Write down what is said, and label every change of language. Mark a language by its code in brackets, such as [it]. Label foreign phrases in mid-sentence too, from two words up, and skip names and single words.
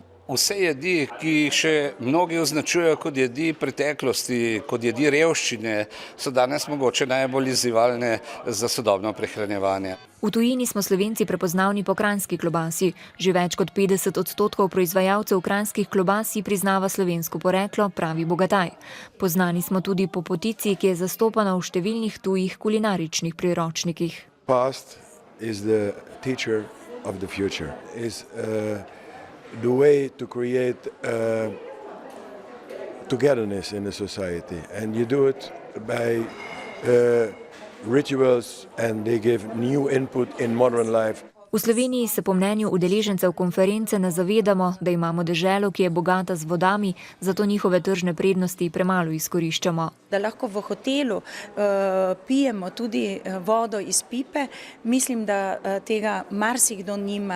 [sl] Vse jedi, ki jih še mnogi označujejo kot jedi preteklosti, kot jedi revščine, so danes mogoče najbolj izzivalne za sodobno prehranjevanje. V tujini smo Slovenci prepoznavni po kranjski klobasi. Že več kot 50% proizvajalcev kranjskih klobas si priznava slovensko poreklo, pravi Bogataj. Poznani smo tudi po potici, ki je zastopana v številnih tujih kulinaričnih priročnikih. [en] Past is the teacher of the future. The way to create togetherness in the society, and you do it by rituals, and they give new input in modern life. [sl] V Sloveniji se po mnenju udeležencev konference ne zavedamo, da imamo deželo, ki je bogata z vodami, zato njihove tržne prednosti premalo izkoriščamo. Da lahko v hotelu pijemo tudi vodo iz pipe, mislim, da tega marsikdo nima.